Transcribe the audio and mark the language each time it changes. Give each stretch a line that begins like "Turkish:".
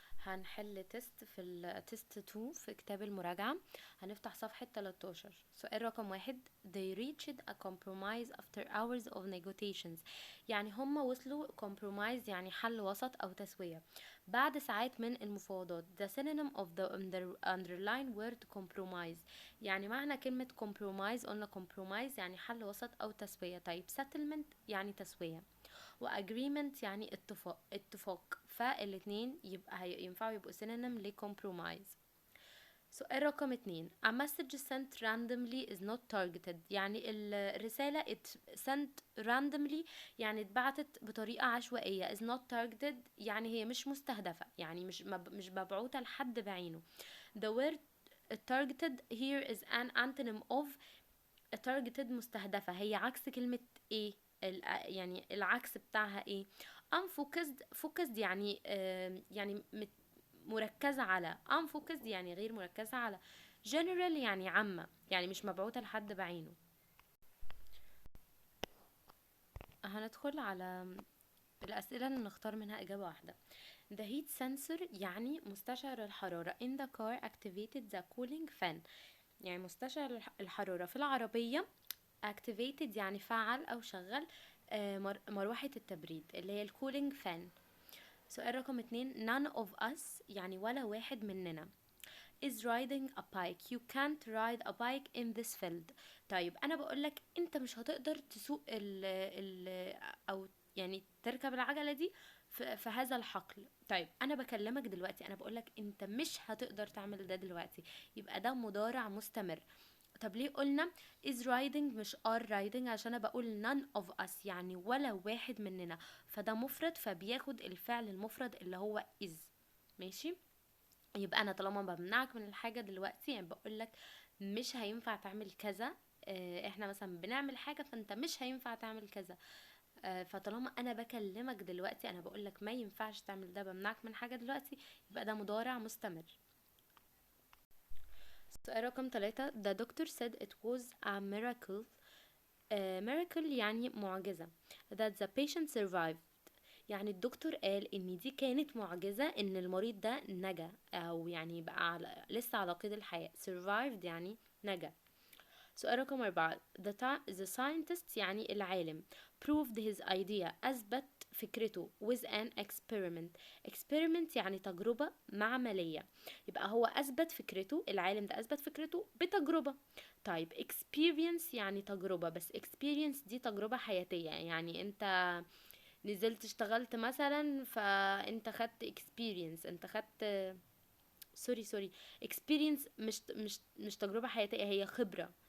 Arabic: هنحل تيست في التيست 2 في كتاب المراجعة. هنفتح صفحة 13. سؤال رقم 1.
English: They reached a compromise after hours of negotiations.
Arabic: يعني هم وصلوا compromise، يعني حل وسط أو تسوية بعد ساعات من المفاوضات.
English: The synonym of the underline word compromise.
Arabic: يعني معنى كلمة compromise، قلنا compromise يعني حل وسط أو تسوية. طيب settlement يعني تسوية، واجريمنت يعني اتفاق، فالاتنين ينفعوا يبقوا سينونيم لكمبرومايز. سؤال رقم 2.
English: A message sent randomly is not targeted.
Arabic: يعني الرسالة
English: sent randomly
Arabic: يعني اتبعتت بطريقة عشوائية.
English: is not targeted
Arabic: يعني هي مش مستهدفة، يعني مش مبعوثة لحد بعينه.
English: The word targeted here is an antonym of targeted.
Arabic: مستهدفة هي عكس كلمة ايه، يعني العكس بتاعها ايه. unfocused يعني يعني مركزة على. unfocused يعني غير مركزة على. general يعني عامة، يعني مش مبعوثة لحد بعينه. هندخل على الأسئلة اللي نختار منها إجابة واحدة.
English: The heat sensor
Arabic: يعني مستشعر الحرارة.
English: in the car activated the cooling fan.
Arabic: يعني مستشعر الحرارة في العربية activated يعني فعل أو شغل مروحة التبريد اللي هي الكولينج فان. سؤال رقم 2.
English: none of us
Arabic: يعني ولا واحد مننا
English: is riding a bike. you can't ride a bike in this field.
Arabic: طيب أنا بقولك أنت مش هتقدر تسوق ال أو يعني تركب العجلة دي في هذا الحقل. طيب أنا بكلمك دلوقتي، أنا بقولك أنت مش هتقدر تعمل ده دلوقتي، يبقى ده مضارع مستمر. طب ليه قلنا
English: is riding
Arabic: مش
English: are riding؟
Arabic: عشان انا بقول
English: none of us
Arabic: يعني ولا واحد مننا، فده مفرد فبياخد الفعل المفرد اللي هو is. ماشي، يبقى انا طالما بمنعك من الحاجة دلوقتي يعني بقولك مش هينفع تعمل كذا. احنا مثلا بنعمل حاجة فانت مش هينفع تعمل كذا. فطالما انا بكلمك دلوقتي انا بقولك ما ينفعش تعمل ده، بمنعك من حاجة دلوقتي، يبقى ده مضارع مستمر. سؤال رقم 3.
English: The doctor said it was a miracle.
Arabic: miracle يعني معجزة.
English: that the patient survived.
Arabic: يعني الدكتور قال ان دي كانت معجزة ان المريض ده نجا، او يعني بقى لسه على قيد الحياة. survived يعني نجا. سؤال رقم 4.
English: the scientist
Arabic: يعني العالم
English: proved his idea
Arabic: أثبت فكرته
English: with an experiment.
Arabic: experiment يعني تجربة معملية، يبقى هو أثبت فكرته، العالم ده أثبت فكرته بتجربة. طيب experience يعني تجربة، بس experience دي تجربة حياتية، يعني انت نزلت اشتغلت مثلا فانت خدت experience، انت خدت سوري experience مش تجربة حياتية، هي خبرة.